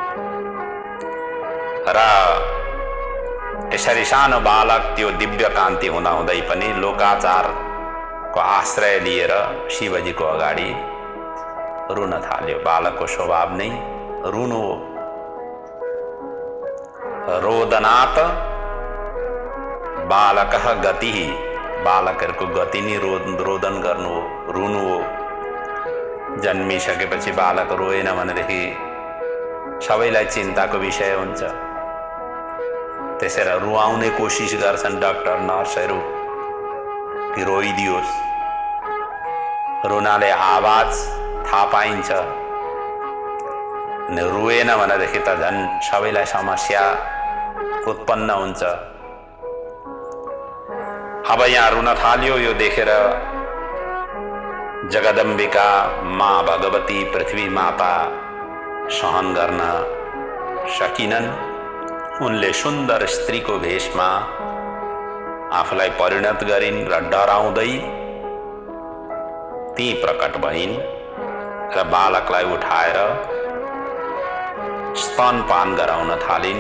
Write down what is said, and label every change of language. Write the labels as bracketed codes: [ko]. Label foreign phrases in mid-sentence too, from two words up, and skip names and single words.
[ne] र यसरी सानो बालक त्यो दिव्य कान्ति हुँदाहुँदै पनि लोकाचारको आश्रय लिएर शिवजीको अगाडि रुन थाल्यो। बालकको स्वभाव नै रुनु हो। [sa] रोदनात् बालकः गतिः, [ne] बालकहरूको गति नै रोदन गर्नु हो, रुनु हो। जन्मिसकेपछि बालक रोएन भनेदेखि सबैलाई चिन्ताको विषय हुन्छ। त्यसैले रुवाउने कोसिस गर्छन् डाक्टर नर्सहरू कि रोइदियोस्। रुनाले आवाज थाहा पाइन्छ, रुएन भनेदेखि त झन् सबैलाई समस्या उत्पन्न हुन्छ। अब यहाँ रुन थाल्यो। यो देखेर जगदम्बिका माँ भगवती पृथ्वी माता सहन गर्न सकिनन्। उनले सुन्दर स्त्रीको भेषमा आफूलाई परिणत गरिन् र डराउँदै ती प्रकट भइन् र बालकलाई उठाएर स्तनपान गराउन थालिन्।